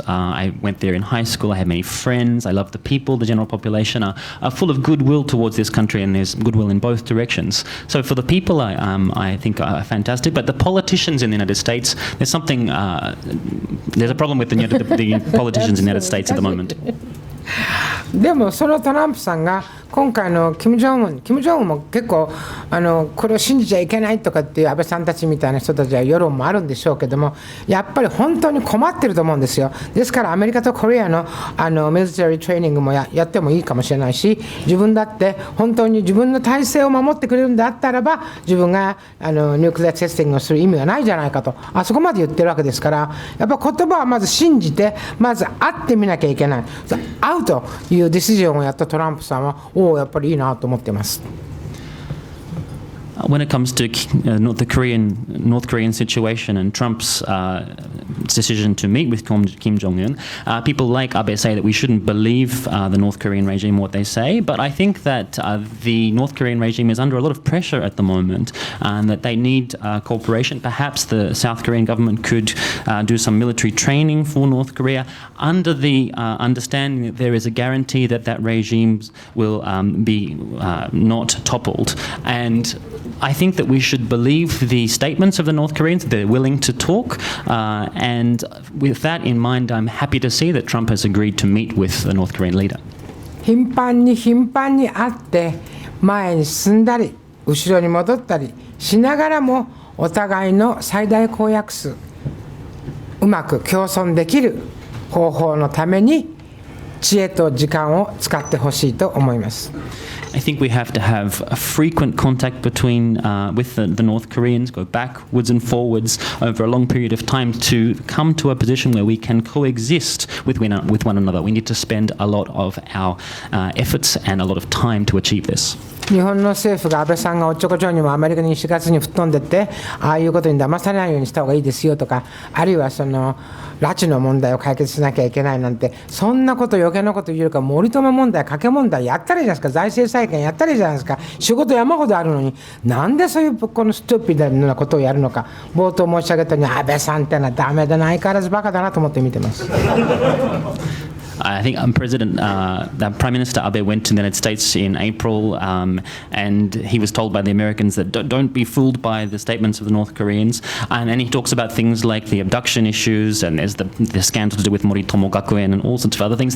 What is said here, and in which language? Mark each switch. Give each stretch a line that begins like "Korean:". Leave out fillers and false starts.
English: I went there in high school. I had many friends. I love the people. The general population are full of goodwill towards this country, and there's goodwill in both directions. So for the people, I think are fantastic. But the politicians in the United States, there's a problem with the politicians in the United States at the moment.
Japanese: でもそのトランプさんが今回のキム・ジョンウンも結構これを信じちゃいけないとかっていう安倍さんたちみたいな人たちは世論もあるんでしょうけども、やっぱり本当に困ってると思うんですよ。ですからアメリカとコリアのミリタリートレーニングも やってもいいかもしれないし、自分だって本当に自分の体制を守ってくれるんであったらば自分がニュークリアテスティングをする意味がないじゃないかと、あそこまで言ってるわけですから、やっぱ言葉はまず信じてまず会ってみなきゃいけない。会うというディシジョンをやったトランプさんはやっぱりいいなと思ってます。
English: When it comes to the North Korean situation and Trump's decision to meet with Kim Jong-un, people like Abe say that we shouldn't believe the North Korean regime what they say, but I think that the North Korean regime is under a lot of pressure at the moment and that they need cooperation. Perhaps the South Korean government could do some military training for North Korea under the understanding that there is a guarantee that that regime will be not toppled. And I think that we should believe the statements of the North Koreans. They're willing to talk. And with that in mind, I'm happy to see that Trump has agreed to meet with the North Korean leader.
Japanese: 頻繁に会って前に進んだり後ろに戻ったりしながらもお互いの最大公約数うまく共存できる方法のために知恵と時間を使ってほしいと思います。
English: I think we have to have a frequent contact with the North Koreans, go backwards and forwards over a long period of time to come to a position where we can coexist with one another. We need to spend a lot of our efforts and a lot of time to achieve this.
Japanese: 日本の政府が安倍さんがおっちょこちょいにもアメリカに4月に吹っ飛んでってああいうことに騙されないようにした方がいいですよとかあるいはその拉致の問題を解決しなきゃいけないなんてそんなこと余計なこと言うよりか森友問題賭け問題やったらいいじゃないですか財政再建やったらいいじゃないですか仕事山ほどあるのになんでそういうこのストゥピッドなことをやるのか冒頭申し上げたように安倍さんってのはダメだな相変わらずバカだなと思って見てます。
English: I think Prime Minister Abe went to the United States in April, and he was told by the Americans that don't be fooled by the statements of the North Koreans. And he talks about things like the abduction issues, and there's the scandal to do with Moritomo Gakuen and all sorts of other things.